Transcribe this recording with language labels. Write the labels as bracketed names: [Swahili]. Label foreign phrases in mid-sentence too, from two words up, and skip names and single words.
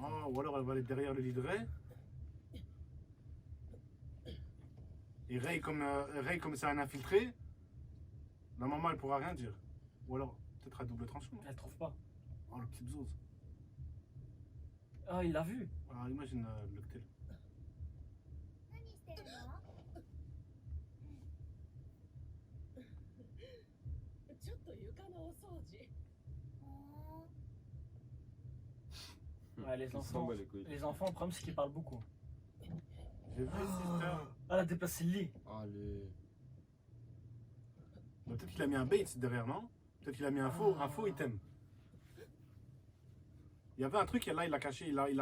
[French] Ah, ou alors elle va aller derrière le lidret. Et Ray, comme c'est un infiltré, la maman elle pourra rien dire. Ou alors peut-être à double tranchant. Elle trouve pas. Oh, le petit bzose. Ah, il l'a vu. Alors imagine le cocktail. [Japanese] 何してるの？ちょっと床のお掃除。 [French] Ouais, les Il s'en enfants. bat les couilles. Les enfants, le problème, c'est qu'ils parlent beaucoup. J'ai vu Sister. Ah, elle a déplacé le lit. Allez. Mais peut-être qu'il a mis un bait derrière, non? Peut-être qu'il a mis un faux item. Il y avait un truc et là il l'a caché, il a